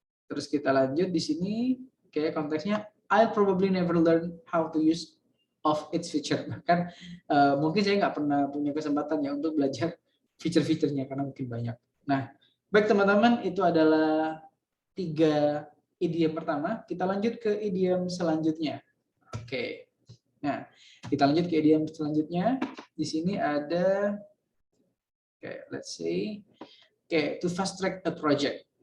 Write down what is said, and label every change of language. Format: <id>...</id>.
<id>Terus kita lanjut di sini, konteksnya</id> <en>I'll probably never learn how to use of its feature.</en> <id>Bahkan mungkin saya nggak pernah punya kesempatan ya untuk belajar fitur-fiturnya karena mungkin banyak. Nah, baik teman-teman, itu adalah 3 idiom pertama. Kita lanjut ke idiom selanjutnya. Nah, kita lanjut ke idiom selanjutnya. Di sini ada,</id> <en>let's say, to fast track a project.</en>